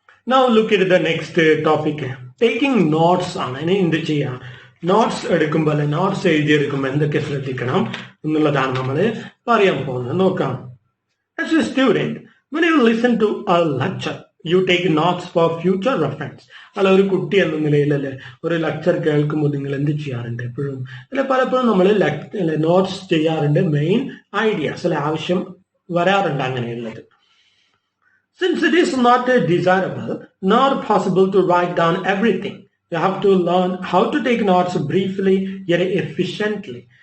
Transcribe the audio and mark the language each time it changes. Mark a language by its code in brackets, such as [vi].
[en] Now look at the next topic. Taking notes [ml] ആണ്. ഇനി എന്ത് ചെയ്യാം, നോട്ട്സ് എടുക്കുമ്പോൾ അല്ലെ നോട്ട്സ് എഴുതിയെടുക്കുമ്പോൾ എന്തൊക്കെ ശ്രദ്ധിക്കണം എന്നുള്ളതാണ് നമ്മൾ പറയാൻ പോകുന്നത്. നോക്കാം. [en] As a student, when you listen to a lecture, you take notes for future reference. [ml] അല്ല, ഒരു കുട്ടി എന്ന നിലയിലല്ലേ ഒരു ലെക്ചർ കേൾക്കുമ്പോൾ നിങ്ങൾ എന്ത് ചെയ്യാറുണ്ട്, എപ്പോഴും അല്ലെ പലപ്പോഴും നമ്മൾ നോട്ട്സ് ചെയ്യാറുണ്ട്. മെയിൻ ഐഡിയാസ് അല്ലെ ആവശ്യം വരാറുണ്ട് അങ്ങനെയുള്ളത്. [en] Since it is not desirable nor possible to write down everything, you have to learn how to take notes briefly yet efficiently.